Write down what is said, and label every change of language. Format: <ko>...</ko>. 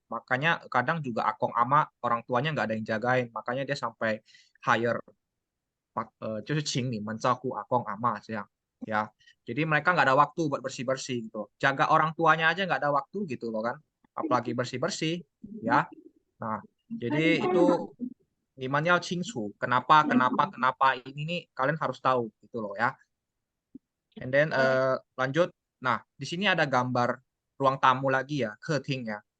<id>Makanya kadang juga akong ama orang tuanya nggak ada yang jagain. Makanya dia sampai hire</id> <zh>就是请你们照顾阿公阿嬷这样ya.</zh> <id>Jadi mereka nggak ada waktu buat bersih-bersih gitu. Jaga orang tuanya aja nggak ada waktu gitu loh kan. Apalagi bersih-bersih ya. Nah, jadi itu Liman kenapa kenapa ini nih kalian harus tahu gitu loh ya.</id> <en>And then</en> <id>lanjut. Nah, di sini ada gambar ruang tamu lagi ya, keting ya.</id>